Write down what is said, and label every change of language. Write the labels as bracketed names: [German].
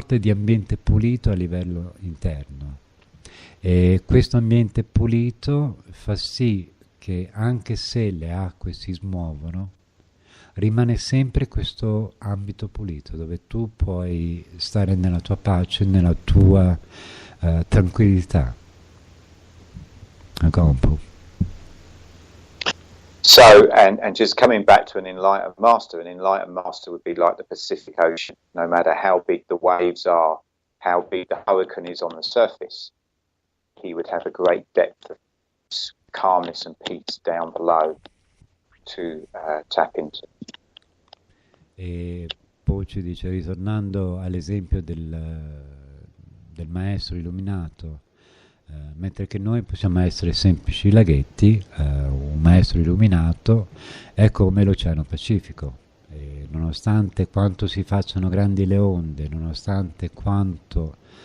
[Italian] ambiente pulito a livello interno, e questo ambiente pulito fa sì che, anche se le acque si smuovono, rimane sempre questo ambito pulito dove tu puoi stare nella tua pace, nella tua tranquillità. [English] So, and just coming back to an enlightened master would be like the Pacific Ocean. No matter how big the waves are, how big the hurricane is on the surface, he would have a great depth of calmness and peace down below to tap into. [Italian] E poi ci dice, ritornando all'esempio del maestro illuminato, mentre che noi possiamo essere semplici laghetti, un maestro illuminato è come l'Oceano Pacifico, e nonostante quanto si facciano grandi le onde, nonostante quanto